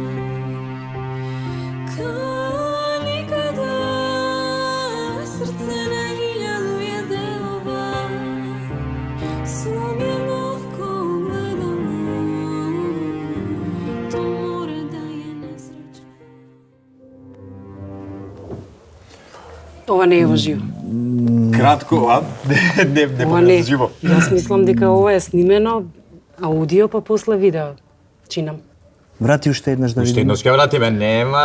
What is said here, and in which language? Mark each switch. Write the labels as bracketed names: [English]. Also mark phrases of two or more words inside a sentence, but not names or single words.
[Serbian] Kao nikada, srce na 1000 je delova, slomljeno ko gledalo, to mora da je nesreća. [Macedonian] Ова не е во живо. Кратко, а? Не Ова не не. живо. Јас мислам дека ова е снимено аудио па после видео. Чинам. Врати уште еднаш да Уште видиме. еднаш ќе вратиме, нема.